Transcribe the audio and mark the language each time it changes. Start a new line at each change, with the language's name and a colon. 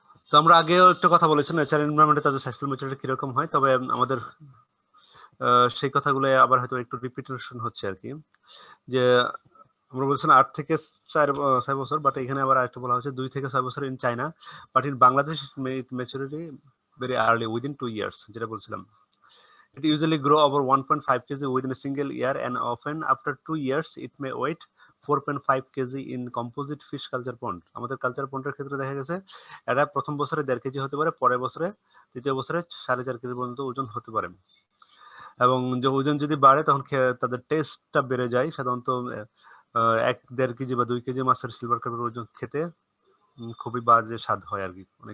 Bangla: তো আমরা আগেও একটা কথা বলেছি নেচার এনভায়রনমেন্টে তাদের সেক্সুয়াল ম্যাচুরিটি কিরকম হয়, তবে আমাদের সেই কথাগুলো আবার হয়তো একটু রিপিটেশন হচ্ছে আর কি। যে আমরা বলছিলাম 8 থেকে 4 বছর, বাট এখানে আবার আরেকটা বলা হচ্ছে 2 থেকে 6 বছর in China,
English: but in Bangladesh maturity very early within 2 years,
Bangla: যেটা বলছিলাম।
English: It usually grow over 1.5 kg within a single year, and often after 2 years it may weight 4.5 kg in composite fish culture pond.
Bangla: আমাদের culture পন্ডের ক্ষেত্রে দেখা গেছে এটা প্রথম বছরে 1.5 KG হতে পারে, পরের বছরে দ্বিতীয় বছরে 4.5 কেজি পর্যন্ত ওজন হতে পারে। এবং যে ওজন যদি বাড়ে তখন তাদের টেস্টটা বেড়ে যায়। সাধারণত 1-1.5 কেজি বা 2 কেজি মাছের সিলভার কার্পের ওজন খেতে খুবই বাজে স্বাদ হয় আর কি।